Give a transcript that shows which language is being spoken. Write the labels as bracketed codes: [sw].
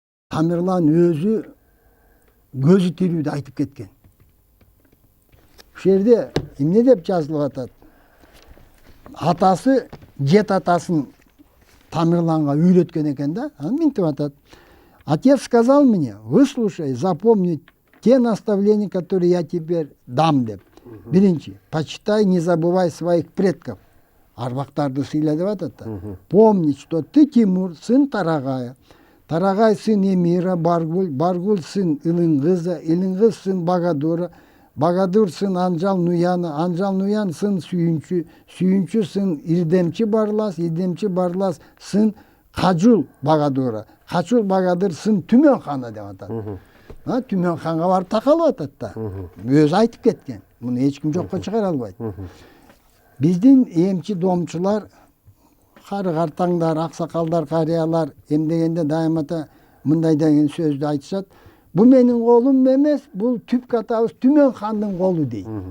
[ky] Тамерлан өзү көзү тирүүдө айтып кеткен. Ушул жерде эмне деп жазылып атат? Атасы жет атасын Тамерланга үйрөткөн экен да. Мынтип атат. [ru] Отец сказал мне: выслушай, запомни те наставления, которые я теперь дам [ky] деп. Биринчи, [ru] почитай, не забывай своих предков. [ky] Арбактарды сыйла деп атат да. [ru] Помни, что ты Тимур, сын Тарагая. Тарагай сын Эмира, Баргуль, Баргуль сын Илингыза, Илингыз сын Багадура, Багадур сын Анжал Нуяна, Анжал Нуян сын Сүйүнчү, Сүйүнчү сын Ирдемчи Барлас, Ирдемчи Барлас сын Качул Багадура, Качул Багадыр сын Түмөн хана [ky] деп атат. Түмөн ханга барып такалып атат да. Өзү айтып кеткен. Муну эч ким жокко чыгара албайт. Биздин эмчи домчулар, кары картаңдар, аксакалдар, карыялар эмдегенде дайымата мындай деген сөздү айтышат. Бу менин колум эмес, бул түпкү атабыз Түмөн хандын колу дейт.